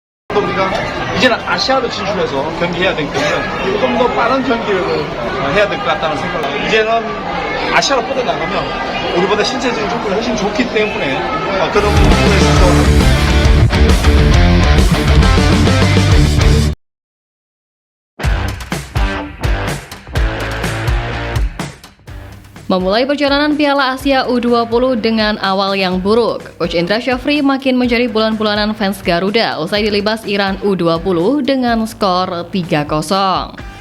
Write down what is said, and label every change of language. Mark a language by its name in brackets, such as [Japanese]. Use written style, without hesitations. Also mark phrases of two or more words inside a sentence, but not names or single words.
[Korean] 우리가 이제는 아시아로 진출해서 경기해야 되기 때문에 좀 더 빠른 경기를 해야 될 것 같다는 생각을 해요. 이제는 아시아로 뻗어나가면 우리보다 신체적인 조건이 훨씬 좋기 때문에 그런 부분에 있어서 [Indonesian] Memulai perjalanan Piala Asia U20 dengan awal yang buruk, Coach Indra Syafri makin menjadi bulan-bulanan fans Garuda usai dilibas Iran U20 dengan skor 3-0.